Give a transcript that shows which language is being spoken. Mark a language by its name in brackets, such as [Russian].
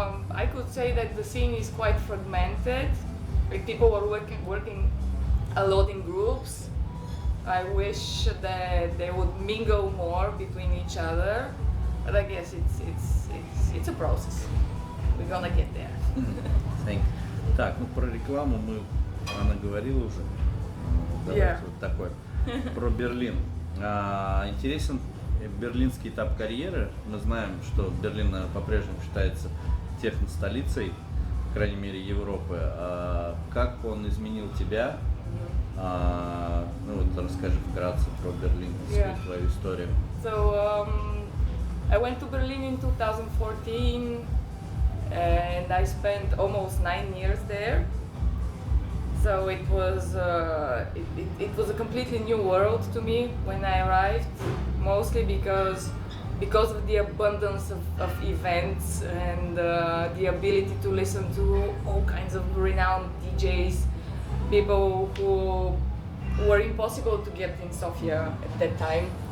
[English] I could say that the scene is quite fragmented. Like people are working a lot in groups. I wish that they would mingle more between each other, but I guess it's a process. We're gonna get there. Thank you. [Russian] Так, ну про рекламу она говорила уже. Давайте [English] Yeah. [Russian] вот такое. Про Берлин. Интересен берлинский этап карьеры. Мы знаем, что Берлин по-прежнему считается техно-столицей, по крайней мере, Европы. Как он изменил тебя? Ну вот расскажи вкратце про Берлин, твою историю. [English] So I went to Berlin in 2014, and I spent almost 9 years there. So it was it was a completely new world to me when I arrived, mostly because of the abundance of events and the ability to listen to all kinds of renowned DJs, people who were impossible to get in Sofia at that time.